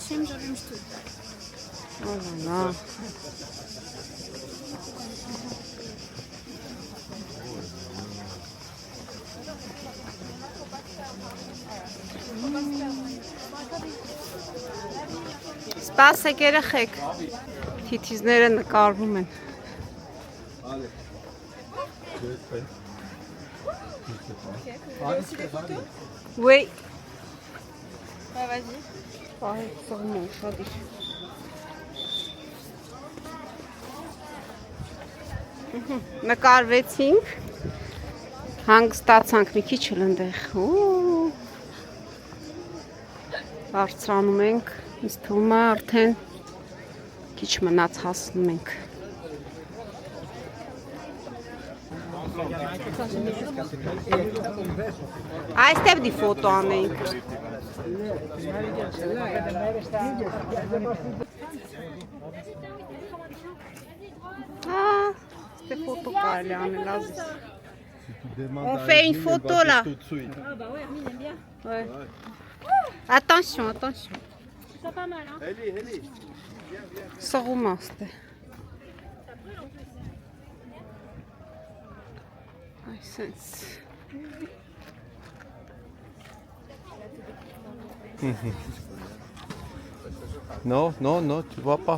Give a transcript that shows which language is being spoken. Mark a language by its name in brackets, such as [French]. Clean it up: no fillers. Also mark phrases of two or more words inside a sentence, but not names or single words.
[Armenian] Ալալա։ Սպասեք երեխեք, թիթիզները նկարվում են։ Oui. [French] Ouais, vas-y. [Armenian] Պահեք սողում ուշադիր։ Նկարվեցինք, հանգստացանք մի քիչ էլ ընդեղ։ Բարձրանում ենք, ինձ թվում է արդեն քիչ մնաց հասնում ենք։ Այստեղ դի ֆոտո անենք։ Այստեղ ֆոտո կարելի անել ազիզ։ [French] On fait une photo là. Ah bah ouais, Hermine aime bien. Ouais. Attention, attention. C'est pas mal, hein. [Armenian] Սողում աստե։ Այ սենց։ [French] No, tu vois pas.